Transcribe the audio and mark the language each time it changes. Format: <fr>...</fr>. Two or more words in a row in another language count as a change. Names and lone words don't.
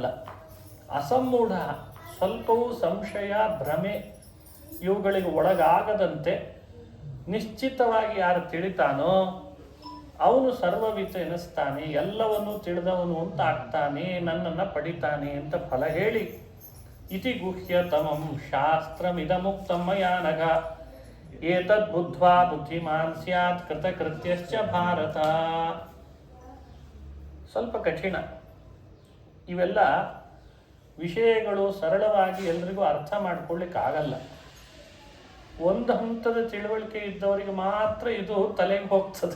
<kn>ಅಸಮ್ಮೂಢ, ಸ್ವಲ್ಪವೂ ಸಂಶಯ ಭ್ರಮೆ ಇವುಗಳಿಗೆ ಒಳಗಾಗದಂತೆ ನಿಶ್ಚಿತವಾಗಿ ಯಾರು ತಿಳಿತಾನೋ ಅವನು ಸರ್ವವಿತ್ ಎನಿಸ್ತಾನೆ, ಎಲ್ಲವನ್ನೂ ತಿಳಿದವನು ಅಂತ ಆಗ್ತಾನೆ, ನನ್ನನ್ನು ಪಡಿತಾನೆ ಅಂತ ಫಲ ಹೇಳಿ</kn> <sa>ಇತಿ ಗುಹ್ಯತಮಂ ಶಾಸ್ತ್ರಮಿದಮುಕ್ತಂ ಮಯಾ ನಘ ಏತದ್ ಬುದ್ಧ್ವಾ ಬುದ್ಧಿಮಾನ್ ಸ್ಯಾತ್ ಕೃತಕೃತ್ಯಶ್ಚ ಭಾರತ.</sa> <kn>ಸ್ವಲ್ಪ ಕಠಿಣ ಇವೆಲ್ಲ ವಿಷಯಗಳು, ಸರಳವಾಗಿ ಎಲ್ರಿಗೂ ಅರ್ಥ ಮಾಡ್ಕೊಳ್ಳಿಕ್ಕಾಗಲ್ಲ. ಒಂದು ಹಂತದ ತಿಳುವಳಿಕೆ ಇದ್ದವರಿಗೆ ಮಾತ್ರ ಇದು ತಲೆಗೆ ಹೋಗ್ತದೆ.</kn>